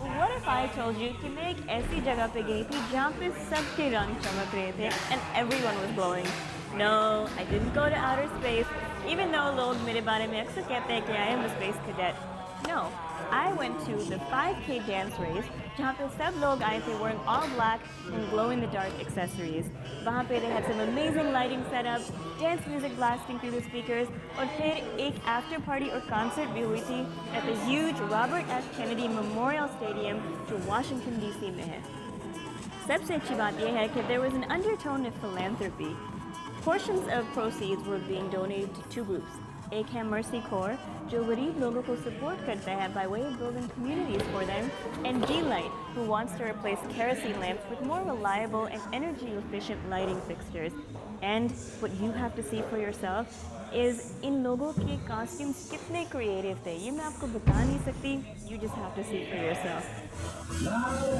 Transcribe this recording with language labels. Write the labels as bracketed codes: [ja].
[en] what if I told you [hi] कि मैं एक ऐसी जगह पे गई थी जहाँ पे सबके रंग चमक रहे थे [en] And everyone was glowing. No, I didn't go to outer space, even though [hi] लोग मेरे बारे में अक्सर कहते हैं कि [en] I am a space cadet. No, I went to the 5K dance race [hi] जहाँ पे सब लोग आए थे [en] wearing all black and glow in the dark accessories। [hi] वहाँ पे [en] they had some amazing lighting setups, dance music blasting through the speakers, [hi] और फिर एक [en] after party और concert [hi] भी हुई थी [en] at the huge Robert F. [hi] Kennedy Memorial Stadium जो Washington DC में है। सबसे अच्छी बात यह है कि [en] there was an undertone of philanthropy. Portions of proceeds were being donated to two groups. [hi] एक है [en] Mercy Corps [hi] जो गरीब लोगों को सपोर्ट करता है [en] by way of building communities for them, and G-Light who wants to replace kerosene lamps with more reliable and energy efficient lighting fixtures. And what you have to see for yourself is [hi] इन लोगों के [en] costumes [hi] कितने creative थे, ये मैं आपको बता नहीं सकती, [en] you just have to see for yourself.